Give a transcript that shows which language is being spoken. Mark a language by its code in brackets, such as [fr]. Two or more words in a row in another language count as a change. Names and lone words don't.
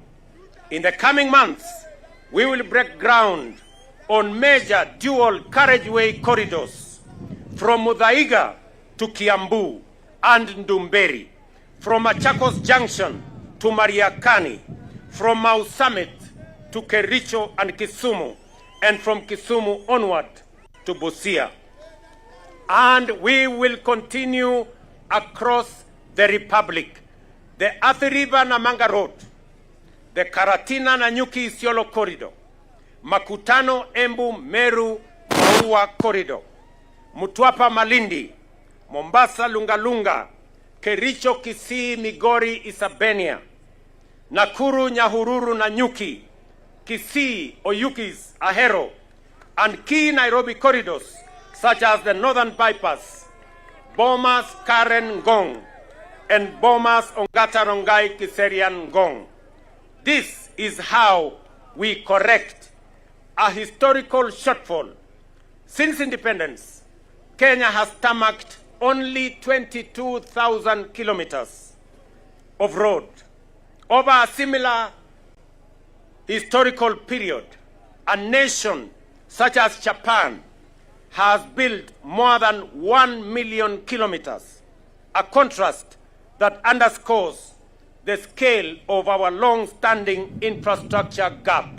[en] In the coming months, we will break ground on major dual carriageway corridors from Muthaiga to Kiambu and Ndumberi, from Machakos Junction to Mariakani, from Mau Summit to Kericho and Kisumu, and from Kisumu onward to Busia. And we will continue across the Republic, the Athi River Namanga Road, the Karatina Nanyuki Isiolo Corridor, Makutano Embu Meru Maua Corridor, Mutwapa Malindi, Mombasa Lungalunga, Kericho, Kisii, Migori, Isebania, Nakuru, Nyahururu, Nanyuki, Kisii, Oyugis, Ahero, and key Nairobi corridors such as the Northern Bypass, Bomas, Karen, Ngong, and Bomas, Ongata, Rongai, Kiserian, Ngong. This is how we correct a historical shortfall. Since independence, Kenya has tarmacked only 22,000 kilometers of road. Over a similar historical period, a nation such as Japan has built more than 1 million kilometers, a contrast that underscores the scale of our long-standing infrastructure gap.